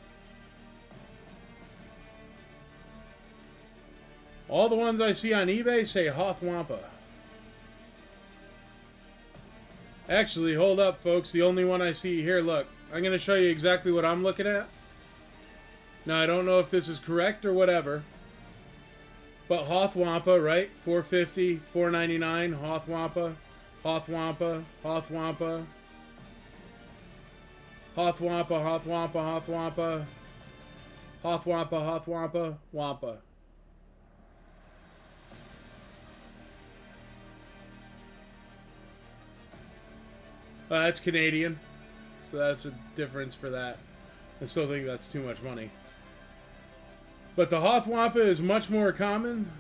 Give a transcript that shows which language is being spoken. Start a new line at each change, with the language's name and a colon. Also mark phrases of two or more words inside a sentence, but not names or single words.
English: All the ones I see on eBay say Hoth Wampa. Actually, hold up, folks. The only one I see here, look. I'm going to show you exactly what I'm looking at. Now, I don't know if this is correct or whatever. But Hoth Wampa, right? $450, $499, Hoth Wampa, Hoth Wampa, Hoth Wampa, Hoth Wampa, Hoth Wampa, Hoth Wampa, Hoth Wampa, Hoth Wampa, Wampa. That's Canadian, so that's a difference for that. I still think that's too much money. But the Hoth Wampa is much more common.